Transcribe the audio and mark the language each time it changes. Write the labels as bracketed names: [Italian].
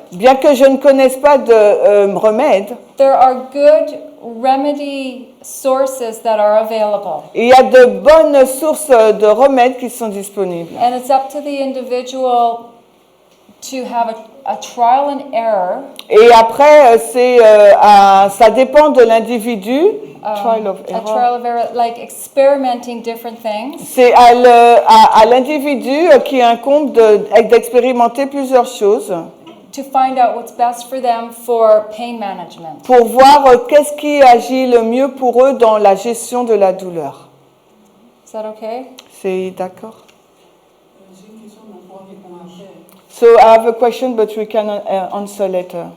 [French] bien que je ne connaisse pas de remède, [English] there are good remedy sources that are available. [French] il y a de bonnes sources de remèdes qui sont disponibles. [English] And it's up to the individual to have a trial and error, [French] Et après, ça dépend de l'individu. [English] Trial of a error. trial of error, like experimenting different things [French] C'est à l'individu qui incombe d'expérimenter plusieurs choses [English] to find out what's best for them for pain management. [French] pour voir qu'est-ce qui agit le mieux pour eux dans la gestion de la douleur. [English] Is that okay? [French] C'est d'accord? J'ai une question, mais on pourra répondre après. [English] So I have a question, but we can answer later.